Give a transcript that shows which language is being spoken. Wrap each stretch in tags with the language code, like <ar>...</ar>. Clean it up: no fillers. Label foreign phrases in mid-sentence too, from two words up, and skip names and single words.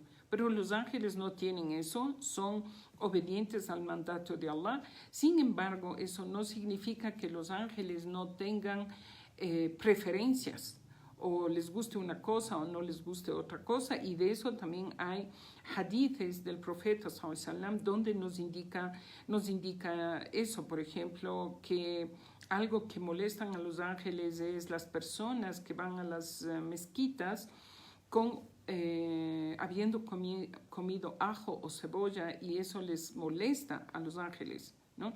<es>Pero los ángeles no tienen eso, son obedientes al mandato de Allah. Sin embargo, eso no significa que los ángeles no tengan preferencias, o les guste una cosa o no les guste otra cosa, y de eso también hay hadiths del profeta</es> <ar>صلى الله عليه وسلم</ar> <es>donde nos indica eso. Por ejemplo, que algo que molestan a los ángeles es las personas que van a las mezquitas habiendo comido ajo o cebolla, y eso les molesta a los ángeles, ¿no?</es>